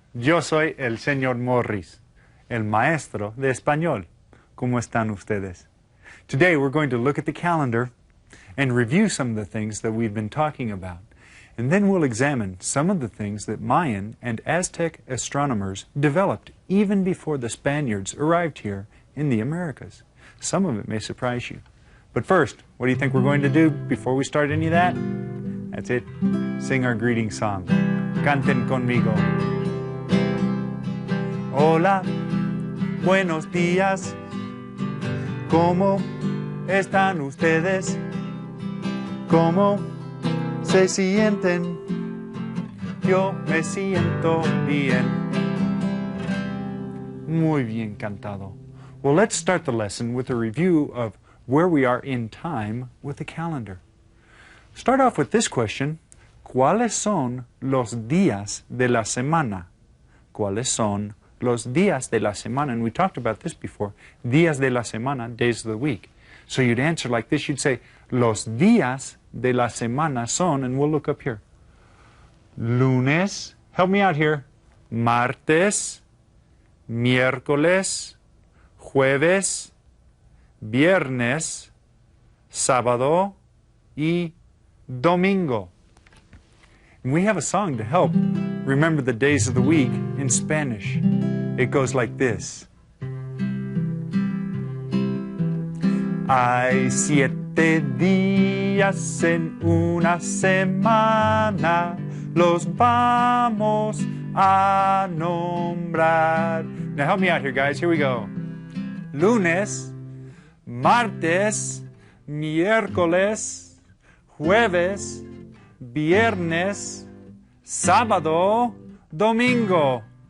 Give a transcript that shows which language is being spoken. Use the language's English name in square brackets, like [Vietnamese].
[Spanish] Yo soy el señor Morris, el maestro de español. ¿Cómo están ustedes? [English] Today we're going to look at the calendar and review some of the things that we've been talking about. And then we'll examine some of the things that Mayan and Aztec astronomers developed even before the Spaniards arrived here in the Americas. Some of it may surprise you. But first, what do you think we're going to do before we start any of that? That's it. Sing our greeting song. [Spanish] Canten conmigo. Hola, buenos días. ¿Cómo están ustedes? ¿Cómo se sienten? Yo me siento bien. Muy bien cantado. [English] Well, let's start the lesson with a review of where we are in time with the calendar. Start off with this question. [Spanish] ¿Cuáles son los días de la semana? ¿Cuáles son los días de la semana? [English] And we talked about this before. [Spanish] Días de la semana, [English] days of the week. So you'd answer like this. You'd say, [Spanish] los días de la semana son, [English] and we'll look up here. Lunes, help me out here. [Spanish] Martes, miércoles, jueves, viernes, sábado y domingo. [English] And we have a song to help remember the days of the week in Spanish. It goes like this. [Spanish] Hay 7 días en una semana, los vamos a nombrar. [English] Now help me out here, guys. Here we go. [Spanish] Lunes, martes, miércoles, jueves, viernes, sábado, domingo.